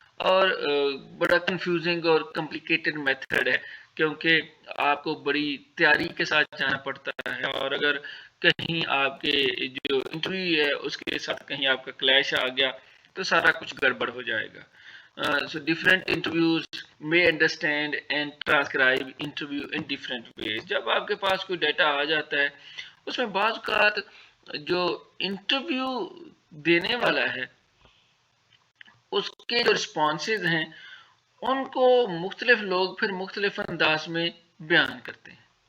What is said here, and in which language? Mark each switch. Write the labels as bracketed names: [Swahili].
[Urdu] اور بڑا کنفیوزنگ اور کمپلیکیٹڈ میتھڈ ہے، کیونکہ آپ کو بڑی تیاری کے ساتھ جانا پڑتا ہے، اور اگر کہیں آپ کے جو انٹرویو ہے اس کے ساتھ کہیں آپ کا کلیش آ گیا تو سارا کچھ گڑبڑ ہو جائے گا. [English] So different interviews may understand and transcribe interview in different ways. [Urdu] جب آپ کے پاس کوئی ڈیٹا آ جاتا ہے اس میں بعض اوقات جو انٹرویو دینے والا ہے اس کے جو رسپانسز ہیں ان کو مختلف لوگ پھر مختلف انداز میں بیان کرتے ہیں.